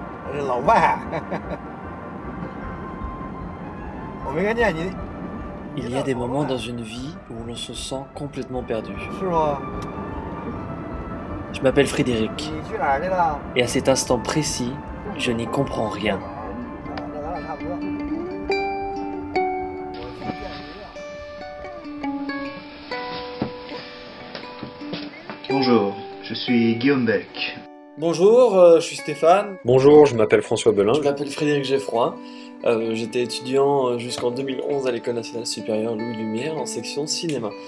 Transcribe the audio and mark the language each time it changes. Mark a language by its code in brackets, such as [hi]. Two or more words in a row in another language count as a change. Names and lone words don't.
[zh] 这老外，我没看见你。 [fr] Il y a des moments dans une vie où l'on se sent complètement perdu. [zh] 是吗？ [fr] Je m'appelle Frédéric, [zh] 你去哪儿去了？ [fr] et à cet instant précis, je n'y comprends rien. [zh] 那咱俩差不多。 [fr] Bonjour, je suis Guillaume Beck. Bonjour, je suis Stéphane. Bonjour, je m'appelle François Belin. Je m'appelle Frédéric Geffroy. J'étais étudiant jusqu'en 2011 à l'École nationale supérieure Louis Lumière en section cinéma.